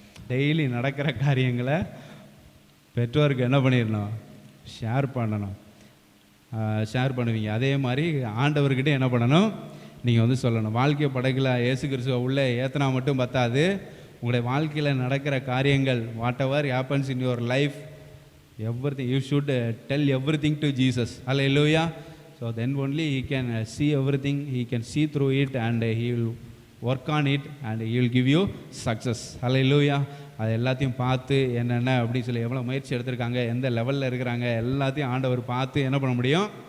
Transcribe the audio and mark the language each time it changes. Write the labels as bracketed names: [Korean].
[Tamil] Daily நடக்கிற காரியங்களை பெற்றோருக்கு என்ன பண்ணிடணும்? ஷேர் பண்ணணும். ஷேர் பண்ணுவீங்க. அதே மாதிரி ஆண்டவர்கிட்ட என்ன பண்ணணும்? நீங்கள் வந்து சொல்லணும். வாழ்க்கை படகுல இயேசு கிறிஸ்துவை உள்ளே ஏற்றினா மட்டும் பத்தாது. உங்களுடைய வாழ்க்கையில் நடக்கிற காரியங்கள், [English] Whatever happens in your life, everything you should tell everything to Jesus. Hallelujah. So then only he can see everything, he can see through it, and he will work on it and you will give you success. Hallelujah. [Tamil] அது எல்லாத்தையும் பார்த்து என்னென்ன அப்படின்னு சொல்லி எவ்வளோ முயற்சி எடுத்திருக்காங்க, எந்த லெவலில் இருக்கிறாங்க, எல்லாத்தையும் ஆண்டவர் பார்த்து என்ன பண்ண முடியும்.